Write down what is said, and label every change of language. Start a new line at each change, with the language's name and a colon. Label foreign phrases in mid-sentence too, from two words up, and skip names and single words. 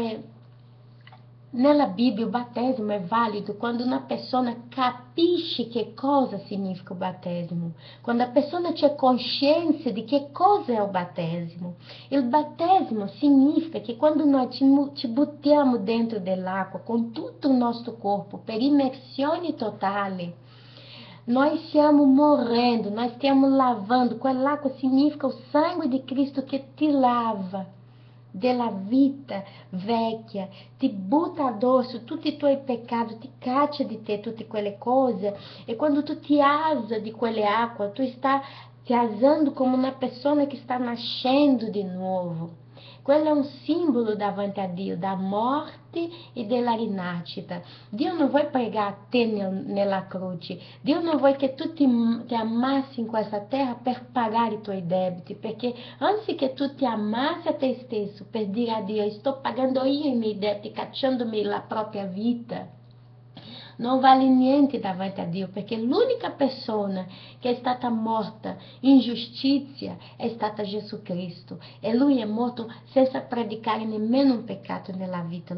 Italian: Insomma, Nella Bibbia o battesimo è válido quando una persona capisce che cosa significa o battesimo, quando a persona c'è coscienza di che cosa è o battesimo. Il battesimo significa che quando noi ci buttiamo dentro dell'acqua con tutto il nostro corpo per immersione totale, noi stiamo morrendo, nós stiamo lavando. Quell'acqua significa o sangue di Cristo che ti lava della vita vecchia, ti butta addosso tutti i tuoi peccati, ti caccia di te tutte quelle cose, e quando tu ti alza di quelle acque, tu
Portuguese: está te alzando como uma pessoa que está nascendo de novo.
Italian: Quello è un simbolo davanti a Dio, da morte e della rinascita. Dio non vuole pregar te nella croce. Dio non vuole che tu ti amassi in questa terra per pagare i tuoi debiti, perché anzi che tu ti amassi a te stesso per dire a Dio, sto pagando io i miei debiti, cacciandomi la propria vita, non vale niente davanti a Dio, perché l'unica persona che è stata morta in giustizia è stata Gesù Cristo, e Lui è morto senza predicare nemmeno un peccato nella vita.